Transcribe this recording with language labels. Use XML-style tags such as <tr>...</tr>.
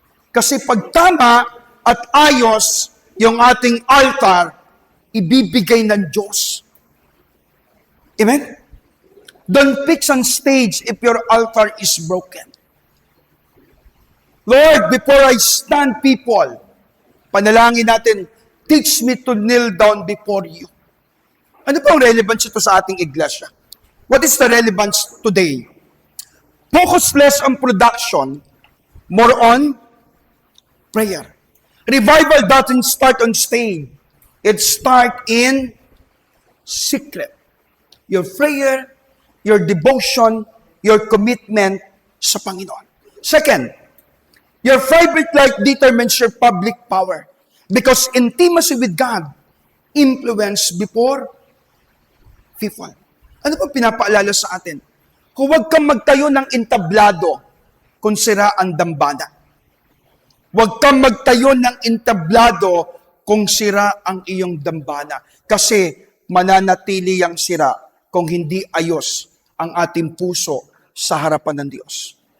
<tl>Kasi pag tama at ayos yung ating altar, ibibigay ng Diyos. Amen?</tl> <en>Don't fix on stage if your altar is broken. Lord, before I stand people,</en> <tl>panalangin natin,</tl> <en>teach me to kneel down before you.</en> <tl>Ano po ang relevance ito sa ating iglesia?</tl> <en>What is the relevance today? Focus less on production, more on prayer. Revival doesn't start on stage. It starts in secret. Your prayer, your devotion, your commitment</en> <tl>sa Panginoon.</tl> <en>Second, your private life determines your public power. Because intimacy with God influence before people.</en> <tl>Ano pa pinapaalala sa atin? Huwag kang magtayo ng entablado kung sira ang dambana. Huwag kang magtayo ng entablado kung sira ang iyong dambana. Kasi mananatili ang sira kung hindi ayos ang ating puso sa harapan ng Diyos.</tl>